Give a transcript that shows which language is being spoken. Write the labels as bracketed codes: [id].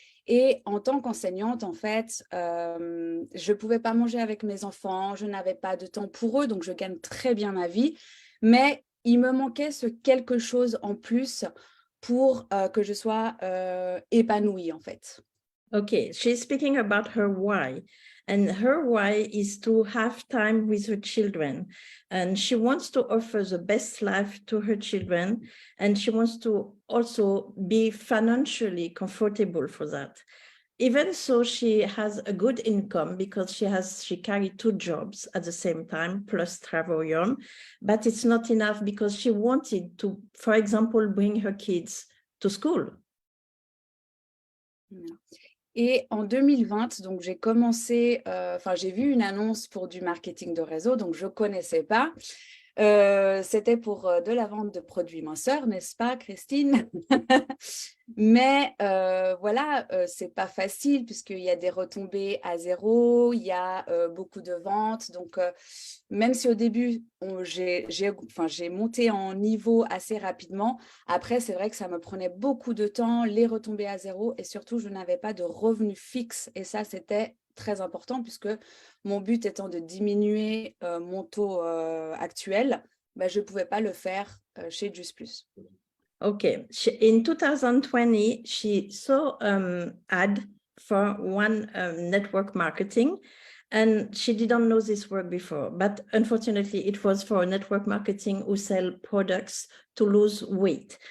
[fr] Et en tant qu'enseignante, en fait, je ne pouvais pas manger avec mes enfants, je n'avais pas de temps pour eux, donc je gagne très bien ma vie. Mais il me manquait ce quelque chose en plus pour que je sois épanouie, en fait. [en] Okay, she's speaking about her why. And her why is to have time with her children. And she wants to offer the best life to her children. And she wants to also be financially comfortable for that. Even so, she has a good income because she carried 2 jobs at the same time, plus Travorium. But it's not enough because she wanted to, for example, bring her kids to school. [fr] Et en 2020, donc j'ai commencé, j'ai vu une annonce pour du marketing de réseau, donc je ne connaissais pas. C'était pour de la vente de produits minceurs, n'est-ce pas, Christine? Mais voilà, c'est pas facile puisqu'il y a des retombées à 0, il y a beaucoup de ventes. Donc, même si au début, j'ai monté en niveau assez rapidement, après, c'est vrai que ça me prenait beaucoup de temps, les retombées à 0 et surtout, je n'avais pas de revenus fixes. Et ça, c'était très important puisque mon but étant de diminuer mon taux actuel, je ne pouvais pas le faire chez Just Plus. [en] Okay, in 2020, she saw ad for one network marketing, and she didn't know this work before, but unfortunately it was for network marketing who sell products to lose weight.